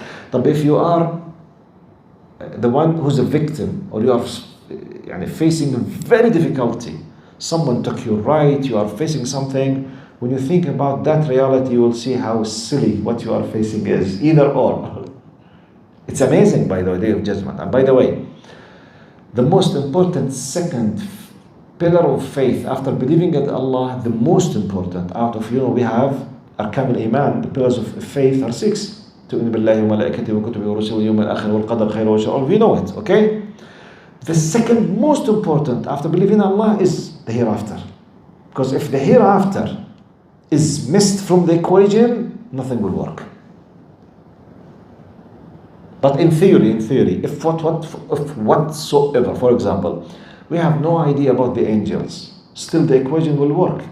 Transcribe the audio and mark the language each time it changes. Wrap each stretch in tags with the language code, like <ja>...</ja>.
<en>But if you are the one who's a victim, or you are facing very difficulty, someone took your right, you are facing something, when you think about that reality, you will see how silly what you are facing is, either or. It's amazing, by the way, Day of Judgment. And by the way, the most important second pillar of faith after believing in Allah, the most important out of, we have Arkan al-Iman, the pillars of faith are 6.</en> <ar>تؤمن بالله وملائكته وكتبه ورسله واليوم الآخر والقدر خير وشر.</ar> <en>We know it, okay? The second most important after believing in Allah is the hereafter. Because if the hereafter is missed from the equation, nothing will work. But in theory, if whatsoever, for example, we have no idea about the angels, still the equation will work.</en>